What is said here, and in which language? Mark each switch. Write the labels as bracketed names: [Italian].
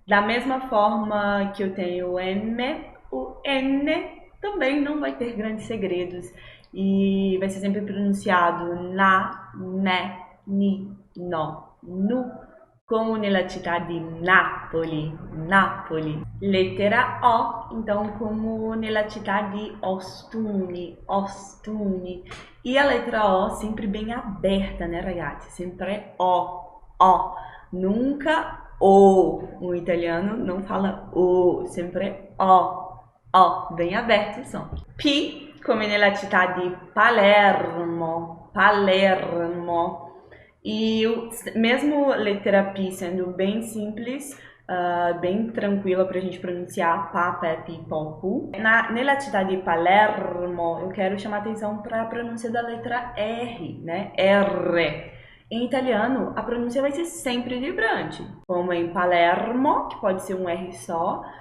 [Portuguese] Da mesma forma que eu tenho o M, o N também não vai ter grandes segredos e vai ser sempre pronunciado na, ne, ni, no, nu, como [Italian] nella città di Napoli, [Portuguese] Napoli. [Italian] Lettera O, então como nella città di Ostuni, Ostuni. [Portuguese] E a letra O sempre bem aberta, né, ragazzi? Sempre O. Nunca O. O italiano não fala O, sempre O, bem aberto o som. [Italian] P, come nella città di Palermo, Palermo. [Portuguese] E mesmo letra P sendo bem simples, bem tranquila para a gente pronunciar pá, pé, pi, pó, pu. [Italian] Nella città di Palermo, [Portuguese] eu quero chamar atenção para a pronúncia da letra R, né? R. Em italiano, a pronúncia vai ser sempre vibrante, como em Palermo, que pode ser um R só.